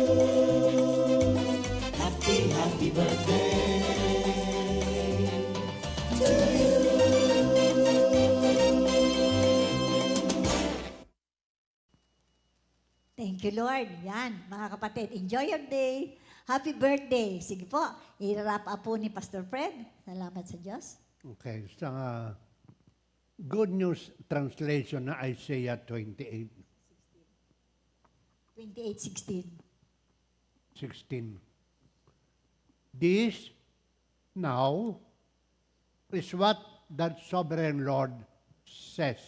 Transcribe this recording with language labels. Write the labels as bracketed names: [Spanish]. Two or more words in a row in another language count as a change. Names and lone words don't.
[English] Happy birthday to you. Thank you, Lord. [Filipino] Yan, mga kapatid, [English] enjoy your day. Happy birthday. [Filipino] Sige po, i-wrap up po ni Pastor Fred. Salamat sa Diyos. Okay, sa Good News Translation na Isaiah 28, 28:16. 16. [English] This now is what that sovereign Lord says.